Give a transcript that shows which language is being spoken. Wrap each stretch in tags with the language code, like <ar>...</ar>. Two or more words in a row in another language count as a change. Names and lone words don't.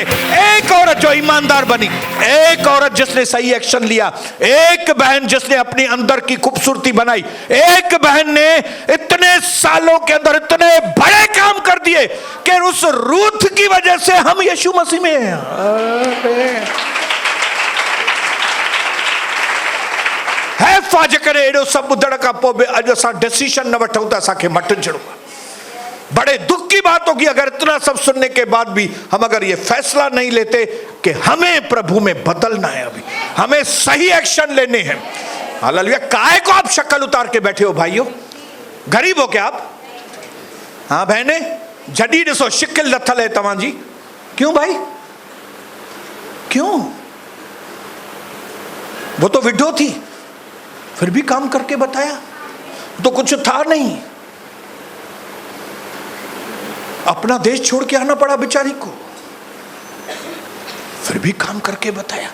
<hi>एक औरत जो ईमानदार बनी, एक औरत जिसने सही एक्शन लिया, एक बहन जिसने अपनी अंदर की खूबसूरती बनाई, एक बहन ने इतने सालों के अंदर इतने बड़े काम कर दिए कि उस रूथ की वजह से हम यीशु मसीह में हैं।</hi> <sd>कैफ़ा जेकॾहिं अहिड़ो सभु ॿुधण खां पोइ बि अॼु असां डिसीशन न वठूं त असांखे मटिजणो आहे।</sd> <hi>बड़े दुख की बात होगी अगर इतना सब सुनने के बाद भी हम अगर ये फैसला नहीं लेते कि हमें प्रभु में बदलना है, अभी हमें सही एक्शन लेने हैं। हालेलुया। काहे को आप शक्ल उतार के बैठे हो भाइयों? गरीब हो क्या आप? हाँ बहने,</hi> <sd>जडी ॾिसो शिकिल लथल है तव्हांजी।</sd> <hi>क्यों भाई, क्यों? वो तो विडो थी, फिर भी काम करके बताया, तो कुछ था नहीं। अपना देश छोड़ के आना पड़ा बेचारी को, फिर भी काम करके बताया।</hi>